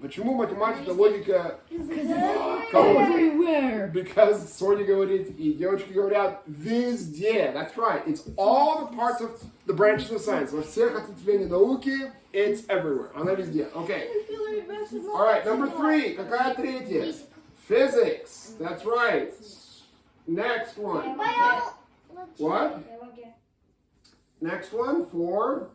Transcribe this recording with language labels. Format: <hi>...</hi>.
<ru>Почему математика, логика, король?</ru> <en>Everywhere.</en> <ru>Because Соня говорит, и девочки говорят, везде.</ru> <en>That's right. It's all the parts of the branches of science.</en> <ru>Во всех ответвлениях науки,</ru> <en>it's everywhere.</en> <ru>Она везде.</ru> <en>Okay. All right, number 3.</en> <ru>Какая третья?</ru> <en>Physics. That's right. Next one. What? Next one for...</en>